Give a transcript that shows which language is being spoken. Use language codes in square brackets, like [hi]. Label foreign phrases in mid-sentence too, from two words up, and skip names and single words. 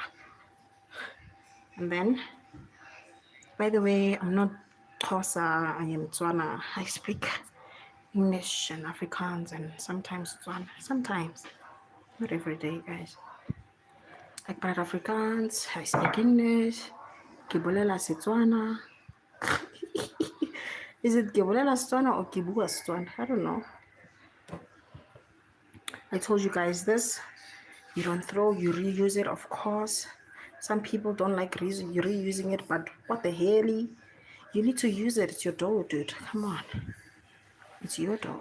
[en] And then, by the way, I'm not Xhosa, I am Tswana. I speak English and Afrikaans and sometimes Tswana. Sometimes, not every day, guys. I speak Afrikaans, I speak English, [tn] ke bolela Setswana. [en] Is it [tn] ke bolela Setswana or ke bua Setswana? [en] I don't know. I told you guys this. You don't throw, you reuse it, of course. Some people don't like reusing it, but what the hell? You need to use it. It's your dough, dude. Come on. It's your dough.